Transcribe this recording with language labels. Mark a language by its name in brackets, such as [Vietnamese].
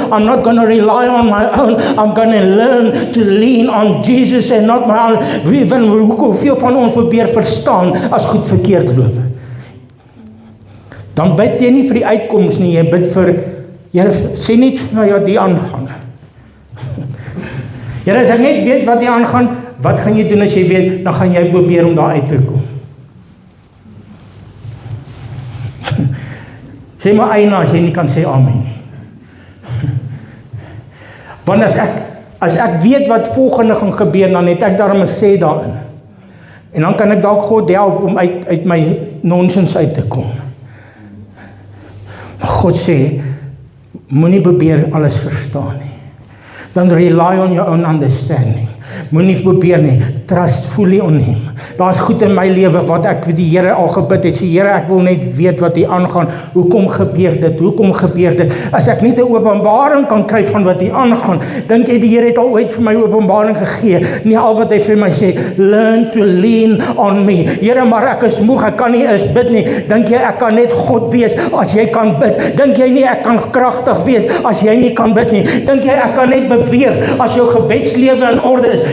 [English] I'm not going to rely on my own. I'm going to learn to lean on Jesus and not my own. [Afrikaans] Hoeveel van ons probeer verstaan as goed verkeerd loop. Dan bid jy nie vir die uitkoms nie, jy bid vir, Here, sê net vir my wat die aangaan. Here, as ek net weet wat die aangaan, wat gaan jy doen as jy weet, dan gaan jy probeer om daar uit te kom. Sê maar eina as jy nie kan sê amen nie. Want As ek weet wat volgende gaan gebeur, dan het ek daarom 'n sê daarin. En dan kan ek dalk God help om uit my nonsens uit te kom. Maar God sê, moenie probeer alles verstaan nie. [English] Dan rely on your own understanding. [Afrikaans] Moenie probeer nie, [English] trust fully on him. [Afrikaans] Daar's goed in my lewe wat ek vir die Here al gebid het. Sê Here, ek wil net weet wat hier aangaan. Hoekom gebeur dit? Hoekom gebeur dit? As ek net 'n openbaring kan kry van wat hier aangaan, dink jy die Here het al ooit vir my openbaring gegee? Nie, al wat hy vir my sê, [English] learn to lean on me. [Afrikaans] Here, maar ek is moeg, ek kan nie eens bid nie. Dink jy ek kan net God wees as jy kan bid? Dink jy nie ek kan kragtig wees as jy nie kan bid nie? Dink jy ek kan net beweeg as jou gebedslewe in orde is?